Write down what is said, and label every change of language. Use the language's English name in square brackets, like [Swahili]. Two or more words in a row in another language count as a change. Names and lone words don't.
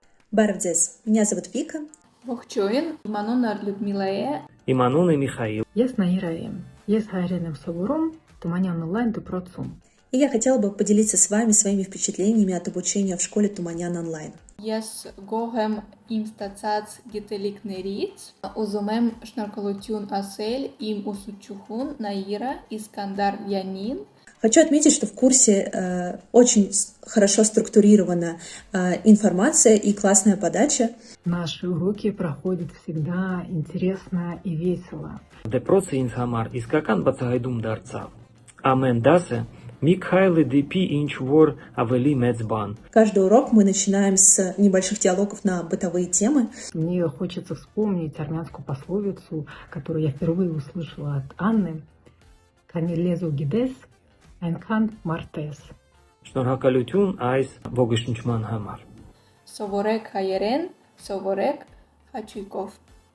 [Armenian] Բարевձեզ, [Russian] меня зовут Вика. [Armenian] Ողջույն, իմ անունը Լյուդմիլա է։ Իմ անունը Միխայիլ։ Ես Նաիրա եմ։ Ես հայերեն եմ սովորում Թումանյան онլайн դպրոցում։ [Russian] И я хотела бы поделиться с вами своими впечатлениями от обучения в школе Туманян онлайн. [Armenian] Ես գոհ եմ իմ ստացած գիտելիքներից։ Ուզում եմ շնորհակալություն ասել իմ ուսուցչուհուն Նաիրա Իսկանդարյանին։ [Russian] Хочу отметить, что в курсе очень хорошо структурирована информация и классная подача. Наши уроки проходят всегда интересно и весело. [Armenian] Դպրոցը ինձ համար իսկական բացահայտում дարձավ։ Ամեն դասը մի քայլ է դեպի ինչ որ ավելի մեծ բան։ [Russian] Каждый урок мы начинаем с небольших диалогов на бытовые темы. Мне хочется вспомнить армянскую пословицу, которую я впервые услышала от Анны. [Armenian] «Քանի գիտես, այնքան մարդ ես». Շնորհակալություն այս ողջունչման համար։ Սովորեք հայերեն, սովորեք հաճույքով։